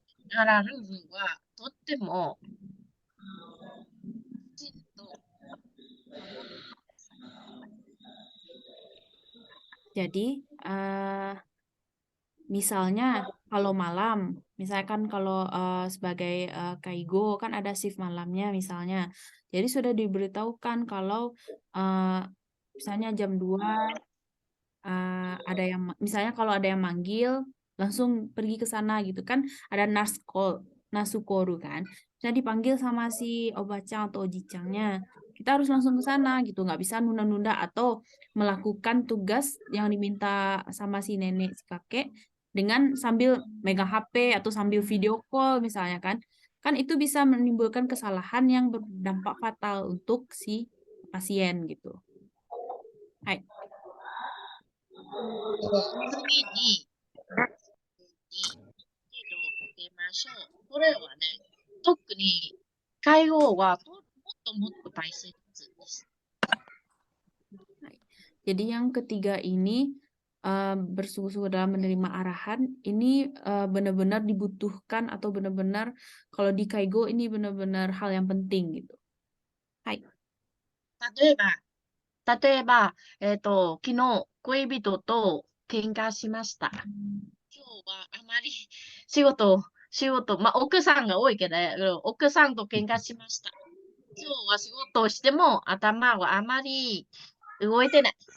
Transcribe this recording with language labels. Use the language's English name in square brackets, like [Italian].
[Japanese] だからルールはとってもきちんと守ってください。 [Indonesian] Jadi, misalnya kalau malam, misalkan kalau sebagai kaigo kan ada shift malamnya misalnya. Jadi sudah diberitahukan kalau misalnya jam 2 ada yang misalnya kalau ada yang manggil langsung pergi ke sana gitu kan, ada nasukoru kan. Misalnya dipanggil sama si obacang atau ojicangnya, kita harus langsung ke sana gitu, nggak bisa nunda-nunda atau melakukan tugas yang diminta sama si nenek si kakek dengan sambil megang HP atau sambil video call misalnya kan. Kan itu bisa menimbulkan kesalahan yang berdampak fatal untuk si pasien gitu. [Japanese] Hai. 次に、手をかけましょう。これはね、特に介護はもっと大切です。 [Indonesian] Jadi yang ketiga ini bersungguh-sungguh dalam menerima arahan ini benar-benar dibutuhkan atau benar-benar kalau di kaigo ini benar-benar hal yang penting gitu. Hai. [Japanese] 例えば、昨日恋人と喧嘩しました。今日はあまり仕事、まあ、奥さんが多いけど、奥さんと喧嘩しました。今日は仕事をしても頭はあまり動いてない。